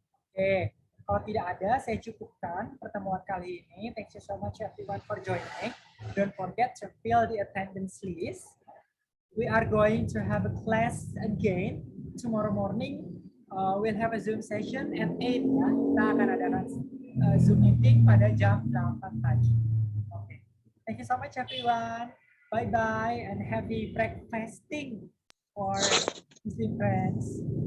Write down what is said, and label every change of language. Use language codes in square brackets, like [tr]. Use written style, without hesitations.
[id] Oke, kalau tidak ada, saya cukupkan pertemuan kali ini. [en] Thank you so much everyone for joining. Don't forget to fill the attendance list. We are going to have a class again tomorrow morning. We'll have a Zoom session at 8. [id] Ya. Kita akan ada Zoom meeting pada jam 8 pagi. [en] Okay. Thank you so much everyone. Bye-bye and happy breakfasting for Muslim friends.